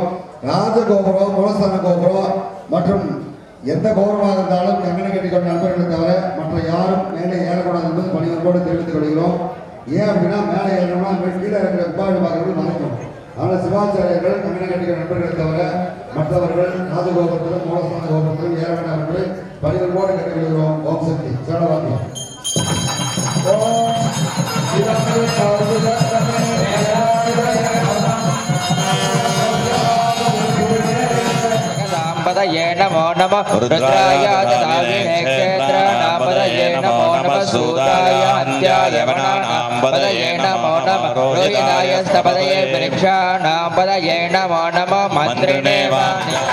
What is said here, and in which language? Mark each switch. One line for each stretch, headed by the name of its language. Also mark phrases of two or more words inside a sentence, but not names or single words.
Tamil: ராஜகோபுரம், மூலஸ்தான கோபுரம் மற்றும் எந்த கோபுரமாக இருந்தாலும் கங்கணம் கட்டிக்கொண்ட நண்பர்களை தவிர மற்ற யாரும் மேலே ஏறக்கூடாது என்பது பணிவன்போடு தெரிவித்துக் கொள்கிறோம். ஏன் அப்படின்னா மேலே ஏறணும்னா கீழே இருக்கிற உபாதிபாகர்கள் மறைக்கும். ஆனால் சிவாச்சாரியர்கள் கங்கணம் கட்டிக்கிற நண்பர்களை தவிர மற்றவர்கள் ராஜகோபுரத்திலும் மூலஸ்தான கோபுரத்திலும் ஏற வேண்டாம் என்று பணிவன்போடு கேட்டுக்கொள்கிறோம். ஓம் சக்தி சேடவாதி.
Sanskrit: पदये नमो नमः रुद्राय ददाविने क्षेत्रनापदये नमो नमः सूताय हत्याय वनानां पदये नमो नमः रोहिताय स्तपदये वृक्षाणां पदये नमो नमः मन्त्रिणे वाणि